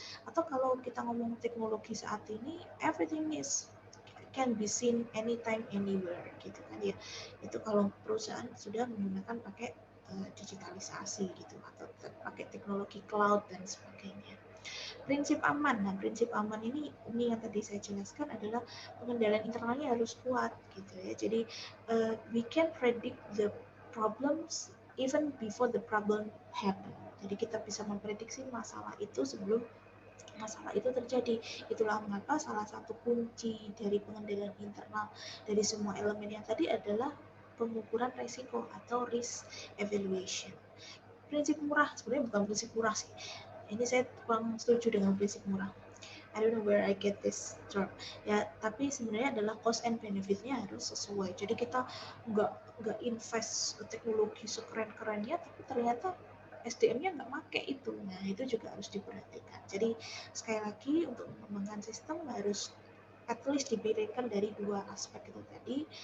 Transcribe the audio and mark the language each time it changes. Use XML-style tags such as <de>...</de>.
<id>Atau kalau kita ngomong teknologi saat ini,</id> <en>everything can be seen anytime anywhere</en> <id>gitu kan ya. Itu kalau perusahaan sudah menggunakan pakai digitalisasi gitu atau pakai teknologi cloud dan sebagainya. Prinsip aman. Nah, prinsip aman ini yang tadi saya jelaskan adalah pengendalian internalnya harus kuat gitu ya.</id> <en>Jadi we can predict the problems even before the problem happen.</en> <id>Jadi kita bisa memprediksi masalah itu sebelum masalah itu terjadi. Itulah mengapa salah satu kunci dari pengendalian internal dari semua elemen yang tadi adalah pengukuran resiko atau risk evaluation. Prinsip murah, sebenarnya bukan prinsip murah sih. Ini saya kurang setuju dengan prinsip murah.</id> <en>I don't know where I get this term.</en> <id>Ya, tapi sebenarnya adalah cost and benefit-nya harus sesuai. Jadi kita nggak invest teknologi sekeren-kerennya, tapi ternyata SDM-nya nggak pakai itu. Nah, itu juga harus diperhatikan. Jadi sekali lagi untuk mengembangkan sistem harus at least dipikirkan dari dua aspek itu tadi.</id>